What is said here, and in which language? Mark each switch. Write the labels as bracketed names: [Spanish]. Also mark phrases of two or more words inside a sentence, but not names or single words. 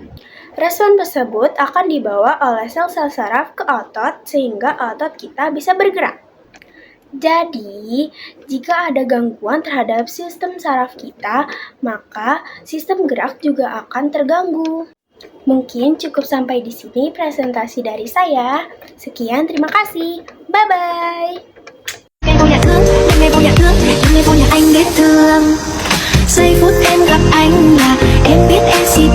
[Indonesian] Respon tersebut akan dibawa oleh sel-sel saraf ke otot sehingga otot kita bisa bergerak. Jadi, jika ada gangguan terhadap sistem saraf kita, maka sistem gerak juga akan terganggu. Mungkin cukup sampai di sini presentasi dari saya. Sekian, terima kasih. [English] Bye-bye! [Vietnamese] Giây phút em gặp anh là em biết em